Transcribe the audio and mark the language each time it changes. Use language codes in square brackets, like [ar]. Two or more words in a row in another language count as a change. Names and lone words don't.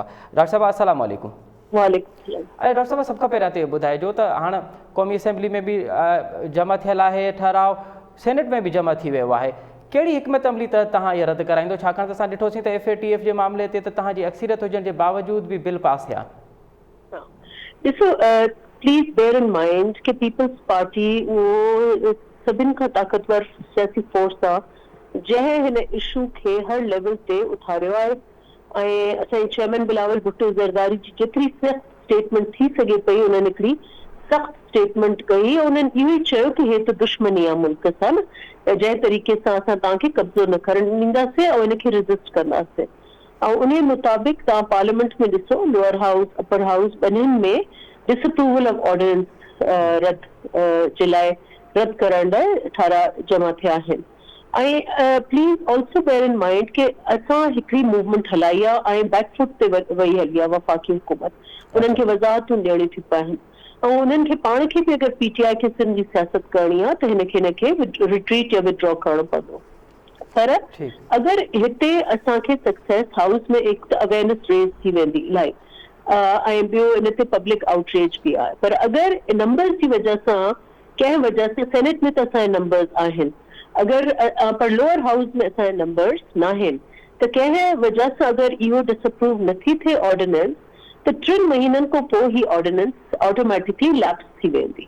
[sd] डॉक्टर साहिबा [ar] السلام عليكم. [sd] अरे डॉक्टर साहब, सभ खां पहिरियां त इहो ॿुधाइजो त हाणे क़ौमी असेंबली में बि जमा थियल आहे ठहराव, सेनेट में बि जमा थी वियो आहे, कहिड़ी हिकमत अमली तहत तव्हां इहे रद्द कराईंदो, छाकाणि त असां ॾिठोसीं त FATF जे मामले ते त तव्हांजी अक्सीरियत हुजण जे बावजूद बि बिल पास थिया? ॾिसो, [en] please bear in mind [sd] कि पीपल्स पार्टी उहो सभिनि खां ताक़तवर सियासी फोर्स आहे जंहिं हिन इशू खे हर लेवल ते उथारियो आहे ऐं असांजे चेयरमैन बिलावल भुट्टो ज़रदारी जी जेतिरी सख़्त स्टेटमेंट थी सघे पई उन्हनि हिकिड़ी सख़्त स्टेटमेंट कई ऐं उन्हनि इहो ई चयो कि हे त दुश्मनी आहे मुल्क सां न, जंहिं तरीक़े सां असां तव्हांखे कब्ज़ो न करणु ॾींदासीं ऐं हिनखे रेज़िस्ट कंदासीं। ऐं उन मुताबिक़ तव्हां पार्लियामेंट में ॾिसो, [en] lower house upper house [sd] ॿिन्हिनि में [en] disapproval of ordinance [sd] रद्द जे लाइ रद्द करण लाइ 18 जमा थिया आहिनि। ऐं [en] please also bear in mind [sd] कि असां हिकिड़ी मूवमेंट हलाई आहे ऐं बैकफुट ते वही हली आहे वफ़ाक़ी हुकूमत, उन्हनि खे वज़ाहतूं ॾियणियूं थी पवनि ऐं उन्हनि खे पाण खे बि अगरि PTI खे सिंध जी सियासत करणी आहे त हिनखे रिट्रीट या विड्रॉ करणो पवंदो। पर अगरि हिते असांखे [en] success house [sd] में हिकु त [en] awareness raise [sd] थी वेंदी इलाही ऐं ॿियो इन ते [en] public outreach [sd] बि आहे, पर अगरि नंबर्स जी वजह सां कंहिं वजह सां सेनेट में त असांजे नंबर्स आहिनि, अगरि पर [en] lower house [sd] में असांजे नंबर्स न आहिनि त कंहिं वजह सां अगरि इहो डिसअप्रूव नथी थिए ऑर्डिनेंस त 3 महीननि खां पोइ ही [en] ordinance automatically lapse [sd] थी वेंदी।